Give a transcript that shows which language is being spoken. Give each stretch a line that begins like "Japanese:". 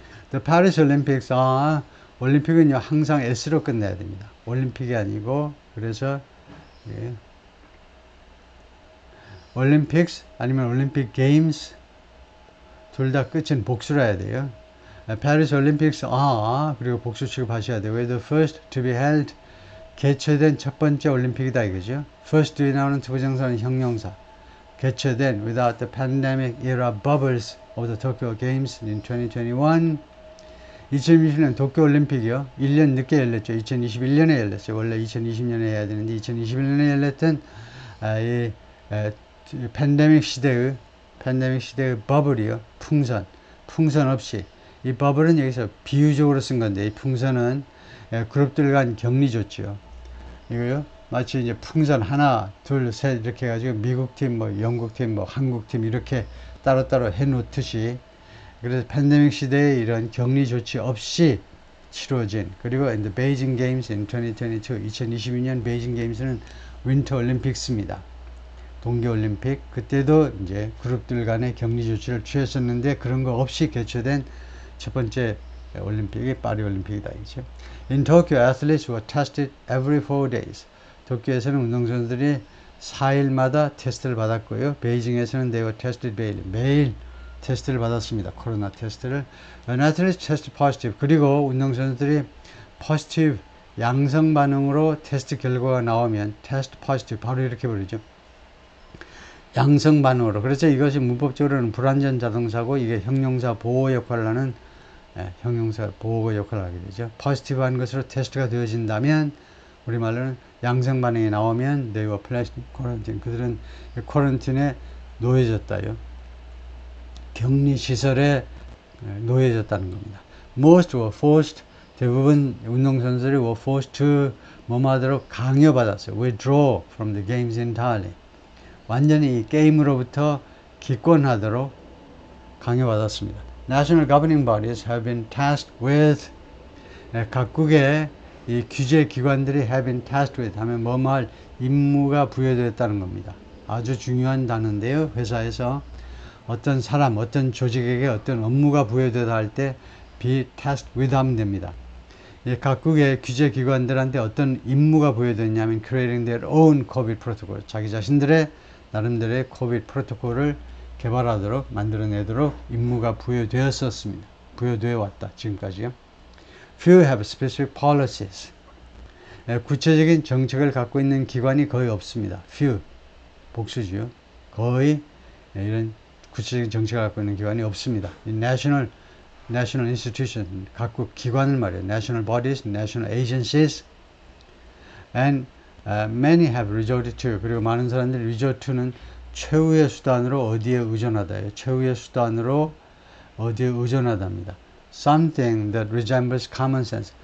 Korean: The Paris Olympics, 올림픽은요 항상 S로 끝내야 됩니다. 올림픽이 아니고, 그래서 Olympics 아니면 Olympic Games, 둘 다 끝은 복수로 해야 돼요. Paris Olympics, 그리고 복수 취급하셔야 돼요.
English: Were the first to be held,
Korean: 개최된 첫 번째 올림픽이다 이거죠. First에 나오는 투부정사는 형용사.
English: 개최된 without the pandemic era bubbles of the Tokyo Games in 2021.
Korean: 2020년 도쿄올림픽이요. 1년 늦게 열렸죠. 2021년에 열렸어요. 원래 2020년에 해야 되는데 2021년에 열렸던 이 팬데믹 시대의 버블이요. 풍선 없이. 이 버블은 여기서 비유적으로 쓴 건데, 이 풍선은 그룹들 간 격리 좋죠. 이거요. 마치 이제 풍선 하나, 둘, 셋 이렇게 해가지고 미국 팀, 영국 팀, 한국 팀 이렇게 따로따로 해놓듯이, 그래서 팬데믹 시대에 이런 격리 조치 없이 치러진, 그리고
English: in the Beijing Games in 2022,
Korean: 2022년 베이징 게임스는 윈터 올림픽스입니다. 동계올림픽, 그때도 이제 그룹들 간의 격리 조치를 취했었는데 그런 거 없이 개최된 첫 번째 올림픽이 파리 올림픽이다 이죠.
English: In Tokyo, athletes were tested every 4 days.
Korean: 도쿄에서는 운동선수들이 4일마다 테스트를 받았고요. 베이징에서는
English: they were tested
Korean: 매일 테스트를 받았습니다. 코로나 테스트를.
English: When athletes test positive,
Korean: 그리고 운동선수들이 positive, 양성 반응으로 테스트 결과가 나오면 test positive, 바로 이렇게 부르죠. 양성 반응으로. 그래서 이것이 문법적으로는 불완전 자동사고, 이게 형용사 보호 역할을 하는 형용사 보호 역할을 하게 되죠. 포지티브한 것으로 테스트가 되어진다면 우리말로는 양성 반응이 나오면
English: they were placed in quarantine.
Korean: 그들은 쿼런틴에 놓여졌다요. 격리 시설에 놓여졌다는 겁니다.
English: Most were forced.
Korean: 대부분 운동선수들이
English: were forced to
Korean: 뭐하도록 강요받았어요.
English: Withdraw from the games entirely.
Korean: 완전히 이 게임으로부터 기권하도록 강요받았습니다.
English: National governing bodies have been tasked with.
Korean: 각국의 이 규제 기관들이
English: have been tasked with
Korean: 하면 뭐뭐할 임무가 부여되었다는 겁니다. 아주 중요한 단어인데요. 회사에서 어떤 사람, 어떤 조직에게 어떤 업무가 부여되다 할 때 be tasked with 하면 됩니다. 각국의 규제 기관들한테 어떤 임무가 부여됐냐면
English: creating their own COVID protocol.
Korean: 자기 자신들의 나름대로의 COVID 프로토콜을 개발하도록 만들어내도록 임무가 부여되었었습니다. 부여되어 왔다. 지금까지요.
English: Few have specific policies.
Korean: 구체적인 정책을 갖고 있는 기관이 거의 없습니다. Few. 복수지요. 거의 이런 구체적인 정책을 갖고 있는 기관이 없습니다. National institution, 각국 기관을 말해요.
English: National bodies, national agencies, and many have resorted to.
Korean: 그리고 많은 사람들이 resort to는 최후의 수단으로 어디에 의존하다예요. 최후의 수단으로 어디에 의존하답니다.
English: Something that resembles common sense.